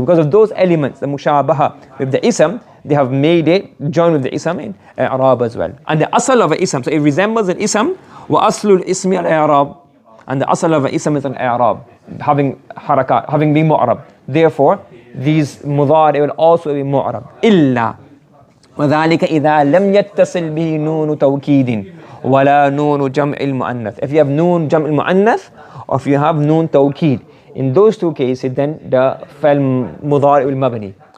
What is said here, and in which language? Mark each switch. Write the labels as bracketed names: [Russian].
[English] Because of those elements, the mushabaha with the ism, they have made it join with the ism in i'rab as well. And the asal of an ism, so it resembles an ism. [Arabic] وأصل الاسم الإعراب. [English] And the asal of an ism is an i'rab, having harakat, having been mu'rab. Therefore, these mudhari will also be mu'rab. [Arabic] إلا وذلك إذا لم يتصل به نون توكيد ولا نون جمع المؤنث. [English] If you have noon جمع المؤنث or if you have noon توكيد, in those 2 cases, then the fa'al mudhari will mabni.